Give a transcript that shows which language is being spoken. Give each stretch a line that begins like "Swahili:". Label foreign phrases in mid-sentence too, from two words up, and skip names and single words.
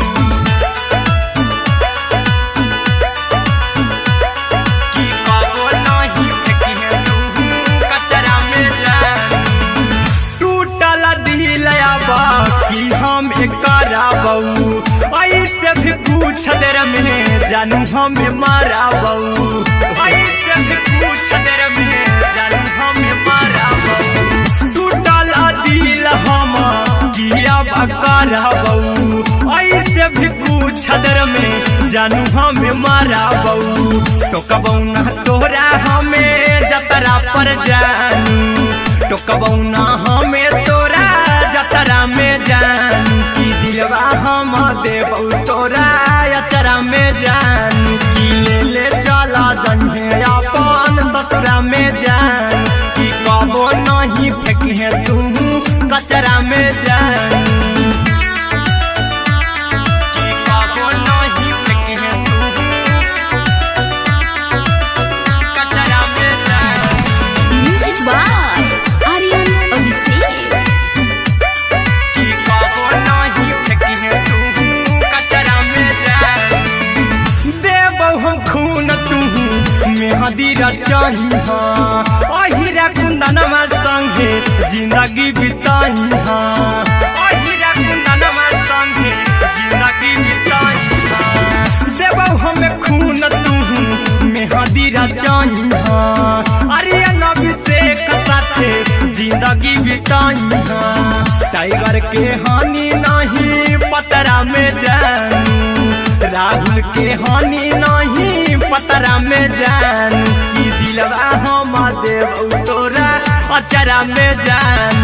Magahi: की कबो नहीं फेंकी तू कचरा में जान। टूटल दिल बाकी हम कराबौ ऐसे भी पूछ देर में जानू हमें माराबौ। ऐसे भी पूछ देर में जानू हमें माराबौ। टूटल दिल हम किया कराबौ। ऐसे भी पूछ देर में जानू हमें माराबौ। टोकबौ ना तोरा हमें जतरा पर जानू। टोकबौ ना हमें तोरा जतरा में जानू। की दिलवा हम देबौ तोरा अचरा में जान। की ले चला जइहे अपन ससुरा में जान। की कबो नहीं फेंकी तू कचरा में जान। की कबो नहीं फेंकी तू कचरा में जान।
English: म्यूजिक बाय आर्यन अभिषेक।
Magahi: की कबो नहीं फेंकी तू कचरा में जान। देबौ हम खून तू मेहदी रचही अहिरा कुंदनमा संगे जिंदगी बिताई। अहिरा कुंदनमा संगे जिंदगी बिताई। देबौ हमें खून तू मेहदी रचही आर्यन अभिषेक साथे जिंदगी बिताई। टाइगर के हानि नहीं पतरा में जानू। राहुल के हानि नहीं पतरा में जान। की दिलवा हम देबौ तोरा अचरा में जान।